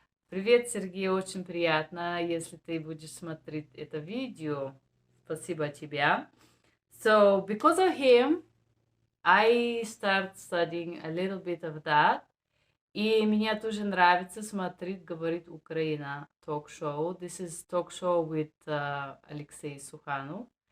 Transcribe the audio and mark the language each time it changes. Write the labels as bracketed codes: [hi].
[ru] Привет, Сергей, очень приятно, если ты будешь смотреть это видео. Спасибо тебе. [en] So, because of him, I start studying a little bit of that. [ru] И мне тоже нравится смотреть «Говорит Украина» talk show. [en] This is talk show with Alexei Sukhanov.